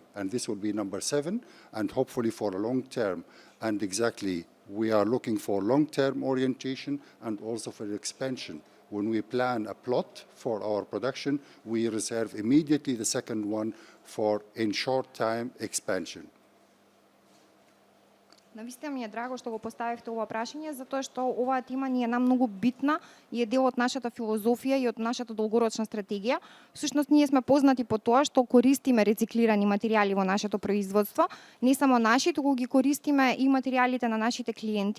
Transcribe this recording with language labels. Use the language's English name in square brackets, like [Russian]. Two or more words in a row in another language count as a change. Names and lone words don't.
[English] And this will be number 7, and hopefully for a long term. And exactly, we are looking for long-term orientation and also for expansion. When we plan a plot for our production, we reserve immediately the second one for in short time expansion. [Macedonian] Навистина ми е драго што го поставивте ова прашање, затоа што оваа тема ни е многу битна и е дел од нашата филозофија и од нашата долгорочна стратегија. Всушност, ние сме познати по тоа што користиме рециклирани материјали во нашето производство, не само наши, туку ги користиме и материјалите на нашите клиенти.